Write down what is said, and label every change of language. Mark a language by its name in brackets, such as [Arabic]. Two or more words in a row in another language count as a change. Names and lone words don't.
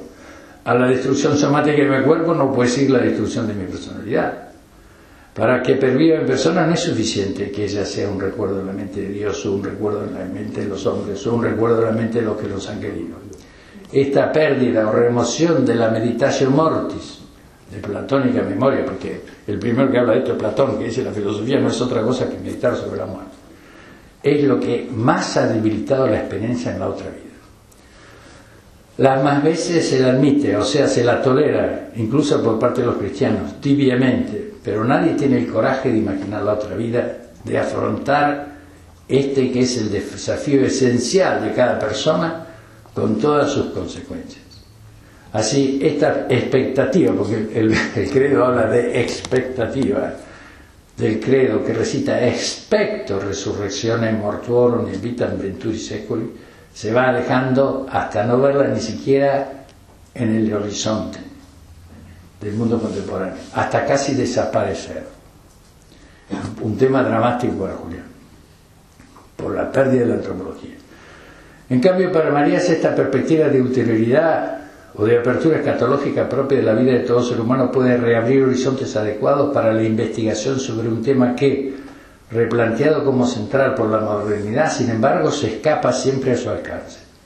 [Spanish] A la destrucción somática de mi cuerpo no puede ser la destrucción de mi personalidad. Para que perviva en persona no es suficiente que ella sea un recuerdo en la mente de Dios, o un recuerdo en la mente de los hombres, o un recuerdo en la mente de los que los han querido. Esta pérdida o remoción de la [Latin] meditatio mortis, [Spanish] de platónica memoria, porque el primero que habla de esto es Platón, que dice la filosofía no es otra cosa que meditar sobre la muerte, es lo que más ha debilitado la experiencia en la otra vida. Las más veces se la admite, o sea, se la tolera, incluso por parte de los cristianos, tibiamente, pero nadie tiene el coraje de imaginar la otra vida, de afrontar este que es el desafío esencial de cada persona con todas sus consecuencias. Así, esta expectativa, porque el credo habla de expectativa, del credo que recita [Latin] expecto resurrectione mortuorum in vitam venturi seculi, [Spanish] se va alejando hasta no verla ni siquiera en el horizonte del mundo contemporáneo, hasta casi desaparecer. Un tema dramático para Julián, por la pérdida de la antropología. En cambio, para Marías, esta perspectiva de ulterioridad o de apertura escatológica propia de la vida de todo ser humano puede reabrir horizontes adecuados para la investigación sobre un tema que, replanteado como central por la modernidad, sin embargo, se escapa siempre a su alcance.